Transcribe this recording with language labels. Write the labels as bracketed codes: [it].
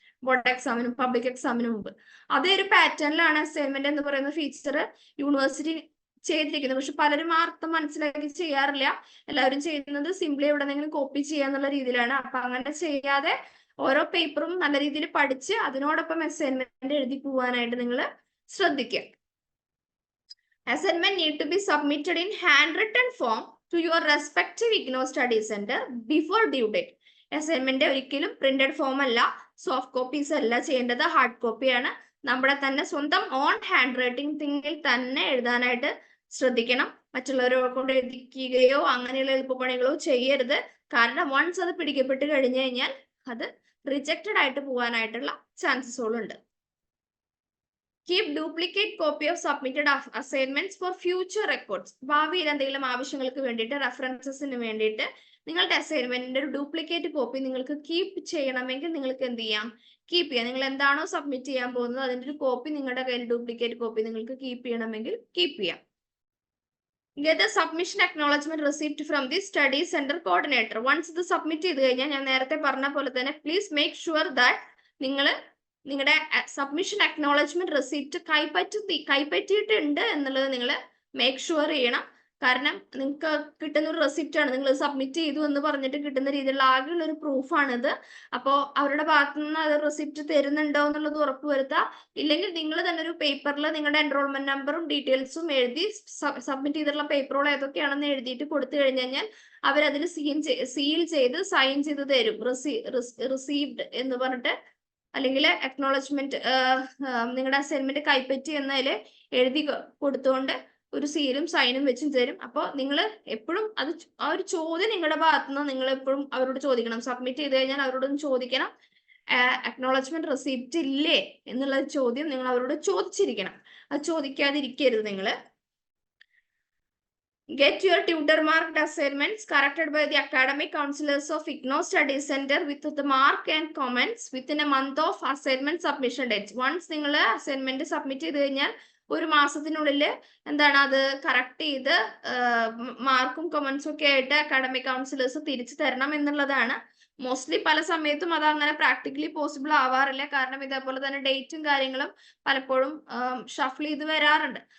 [ml] Board എക്സാമിനും public എക്സാമിനും മുമ്പ് അതേ ഒരു പാറ്റേണിലാണ് അസൈൻമെന്റ് എന്ന് പറയുന്ന ഫീച്ചർ യൂണിവേഴ്സിറ്റി ചെയ്തിരിക്കുന്നത്. പക്ഷെ പലരും ആ അർത്ഥം മനസ്സിലാക്കി ചെയ്യാറില്ല. എല്ലാവരും ചെയ്യുന്നത് സിംപ്ലി എവിടെന്നെങ്കിലും കോപ്പി ചെയ്യാന്നുള്ള രീതിയിലാണ്. അപ്പൊ അങ്ങനെ ചെയ്യാതെ ഓരോ പേപ്പറും നല്ല രീതിയിൽ പഠിച്ച് അതിനോടൊപ്പം അസൈൻമെന്റ് എഴുതി പോവാനായിട്ട് നിങ്ങൾ ശ്രദ്ധിക്കുക. [en] Assignment need to be submitted in handwritten form to your respective IGNOU study center before due date. [ml] Assignment ഒരിക്കലും പ്രിന്റഡ് ഫോം അല്ല, സോഫ്റ്റ് കോപ്പീസ് അല്ല ചെയ്യേണ്ടത്, ഹാർഡ് കോപ്പിയാണ്. നമ്മുടെ തന്നെ സ്വന്തം ഓൺ ഹാൻഡ് റൈറ്റിംഗ് തിങ്ങിൽ തന്നെ എഴുതാനായിട്ട് ശ്രദ്ധിക്കണം. മറ്റുള്ളവരെ കൊണ്ട് എഴുതിക്കുകയോ അങ്ങനെയുള്ള എളുപ്പപ്പണികളോ ചെയ്യരുത്. കാരണം വൺസ് അത് പിടിക്കപ്പെട്ട് കഴിഞ്ഞു കഴിഞ്ഞാൽ അത് റിജക്റ്റഡ് ആയിട്ട് പോകാനായിട്ടുള്ള ചാൻസസുകളുണ്ട്. [en] Keep duplicate copy of submitted assignments for future records. [ml] ഭാവിയിൽ എന്തെങ്കിലും ആവശ്യങ്ങൾക്ക് വേണ്ടിയിട്ട് റെഫറൻസസിന് വേണ്ടിയിട്ട് നിങ്ങളുടെ അസൈൻമെന്റിന്റെ ഒരു ഡ്യൂപ്ലിക്കേറ്റ് കോപ്പി നിങ്ങൾക്ക് കീപ്പ് ചെയ്യണമെങ്കിൽ നിങ്ങൾക്ക് എന്ത് ചെയ്യാം? കീപ്പ് ചെയ്യാം. നിങ്ങൾ എന്താണോ സബ്മിറ്റ് ചെയ്യാൻ പോകുന്നത് അതിന്റെ ഒരു കോപ്പി നിങ്ങളുടെ കയ്യിൽ ഡ്യൂപ്ലിക്കേറ്റ് കോപ്പി നിങ്ങൾക്ക് കീപ്പ് ചെയ്യണമെങ്കിൽ കീപ്പ് ചെയ്യാം. [en] Get the submission acknowledgement receipt from the study center coordinator. [ml] Once ഇത് സബ്മിറ്റ് ചെയ്ത് കഴിഞ്ഞാൽ ഞാൻ നേരത്തെ പറഞ്ഞ പോലെ തന്നെ [en] please make sure that [ml] നിങ്ങൾ നിങ്ങളുടെ സബ്മിഷൻ അക്നോളജ്മെന്റ് റെസിപ്റ്റ് കൈപ്പറ്റിയിട്ടുണ്ട് എന്നുള്ളത് നിങ്ങൾ മേക്ക് ഷുവർ ചെയ്യണം. കാരണം നിങ്ങൾക്ക് കിട്ടുന്ന ഒരു റെസിപ്റ്റ് ആണ്, നിങ്ങൾ സബ്മിറ്റ് ചെയ്തു എന്ന് പറഞ്ഞിട്ട് കിട്ടുന്ന രീതിയിലുള്ള ആകെയുള്ള ഒരു പ്രൂഫാണിത്. അപ്പോൾ അവരുടെ ഭാഗത്തു നിന്ന് അത് റെസിപ്റ്റ് തരുന്നുണ്ടോ എന്നുള്ളത് ഉറപ്പുവരുത്തുക. ഇല്ലെങ്കിൽ നിങ്ങൾ തന്നെ ഒരു പേപ്പറിൽ നിങ്ങളുടെ എൻറോൾമെന്റ് നമ്പറും ഡീറ്റെയിൽസും എഴുതി സബ്മിറ്റ് ചെയ്തിട്ടുള്ള പേപ്പറുകൾ ഏതൊക്കെയാണെന്ന് എഴുതിയിട്ട് കൊടുത്തു കഴിഞ്ഞു കഴിഞ്ഞാൽ അവരതിൽ സീൽ ചെയ്ത് സൈൻ ചെയ്ത് തരും. റിസീവ്ഡ് എന്ന് പറഞ്ഞിട്ട് അല്ലെങ്കിൽ അക്നോളജ്മെന്റ് നിങ്ങളുടെ അസൈൻമെന്റ് കൈപ്പറ്റി എന്നതിൽ എഴുതി കൊടുത്തുകൊണ്ട് ഒരു സീലും സൈനും വെച്ചും തരും. അപ്പോൾ നിങ്ങൾ എപ്പോഴും അത് ആ ഒരു ചോദ്യം നിങ്ങളുടെ ഭാഗത്തുനിന്ന് നിങ്ങൾ എപ്പോഴും അവരോട് ചോദിക്കണം. സബ്മിറ്റ് ചെയ്ത് കഴിഞ്ഞാൽ അവരോടൊന്ന് ചോദിക്കണം, അക്നോളജ്മെന്റ് റെസിപ്റ്റ് ഇല്ലേ എന്നുള്ള ചോദ്യം നിങ്ങൾ അവരോട് ചോദിച്ചിരിക്കണം. അത് ചോദിക്കാതിരിക്കരുത് നിങ്ങൾ. [en] Get your tutor marked assignments corrected by the academic counselors of IGNOU Study Center with the mark and comments within a month of assignment submission date. [ml] Once നിങ്ങൾ അസൈൻമെന്റ് സബ്മിറ്റ് ചെയ്ത് കഴിഞ്ഞാൽ ഒരു മാസത്തിനുള്ളിൽ എന്താണ് അത് കറക്റ്റ് ചെയ്ത് മാർക്കും കമന്റ്സും ഒക്കെ ആയിട്ട് അക്കാഡമിക് കൗൺസിലേഴ്സ് തിരിച്ചു തരണം എന്നുള്ളതാണ്. മോസ്റ്റ്ലി പല സമയത്തും അത് അങ്ങനെ പ്രാക്ടിക്കലി പോസിബിൾ ആവാറില്ല. കാരണം ഇതേപോലെ തന്നെ ഡേറ്റും കാര്യങ്ങളും പലപ്പോഴും ഷഫിൾ ചെയ്ത് വരാറുണ്ട്.